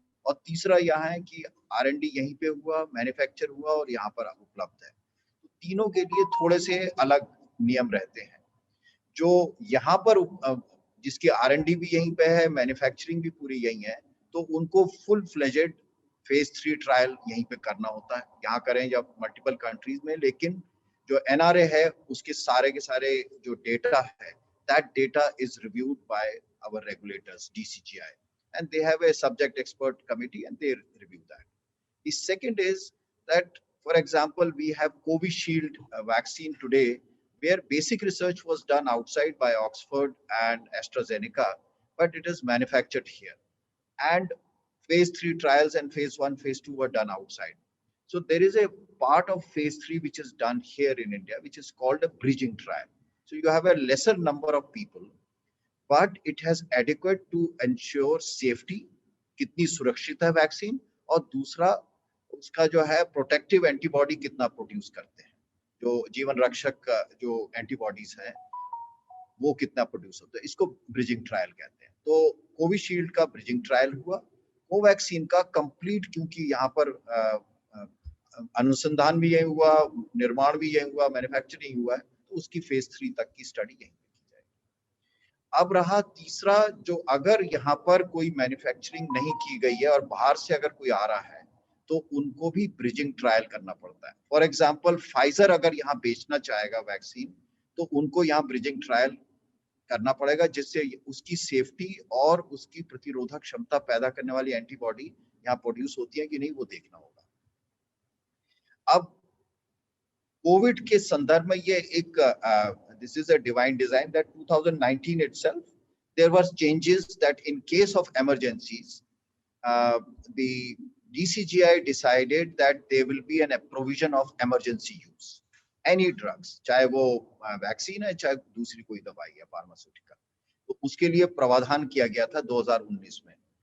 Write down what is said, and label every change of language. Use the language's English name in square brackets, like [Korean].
[Hindi] और तीसरा यहाँ है कि R&D यहीं पे हुआ, मैन्युफैक्चर हुआ और यहाँ पर उपलब्ध है। तो तीनों के लिए थोड़े से अलग नियम रहते हैं। जो यहाँ पर जिसकी R&D भी यहीं पे है, मैन्युफैक्चरिंग भी पूरी यहीं है, तो उनको फुल फ्लेजेड फेज 3 ट्रायल यहीं पे करना होता है। यहाँ करें या मल्टीपल कंट्रीज में, लेकिन जो NRA है उसके सारे के सारे जो डेटा है, [English] that data is reviewed by our regulators, DCGI, and they have a subject expert committee and they review that. The second is that, for example, we have Covishield vaccine today, where basic research was done outside by Oxford and AstraZeneca, but it is manufactured here. And phase 3 trials and phase 1, phase 2 were done outside. So there is a part of phase 3 which is done here in India, which is called a bridging trial. So you have a lesser number of people, but it has adequate to ensure safety, [Hindi] कितनी सुरक्षित है vaccine, और दूसरा उसका जो है protective antibody कितना produce करते हैं, जो जीवन रक्षक जो एंटीबॉडीज हैं वो कितना प्रोड्यूस होता है, इसको ब्रिजिंग ट्रायल कहते हैं। तो कोविशील्ड का ब्रिजिंग ट्रायल हुआ, कोवैक्सीन का कंप्लीट, क्योंकि यहाँ पर अनुसंधान भी यही हुआ, निर्माण भी यही हुआ, मैन्युफैक्चरिंग हुआ है, तो उसकी फेज 3 तक की स्टडी यहीं पे की जाएगी। अब रहा तीसरा, जो अगर यहाँ पर कोई मैन्युफैक्चरिंग नहीं की गई है और बाहर से अगर कोई आ रहा है, तो उनको भी ब्रिजिंग ट्रायल करना पड़ता है। फॉर एग्जाम्पल, फाइजर अगर यहाँ बेचना चाहेगा वैक्सीन, तो उनको यहाँ ब्रिजिंग ट्रायल करना पड़ेगा, जिससे उसकी सेफ्टी और उसकी प्रतिरोधक क्षमता पैदा करने वाली एंटीबॉडी यहाँ प्रोड्यूस होती है कि नहीं, वो देखना होगा। अब कोविड के संदर्भ में ये एक [English] this is a divine design that 2019 itself there was changes that in case of emergencies the DCGI decided that there will be a provision of emergency use any drugs, [Hindi] चाहे वो वैक्सीन है चाहे दूसरी कोई दवाई है फार्मास्यूटिकल, तो उसके लिए प्रावधान किया गया था 2019 में।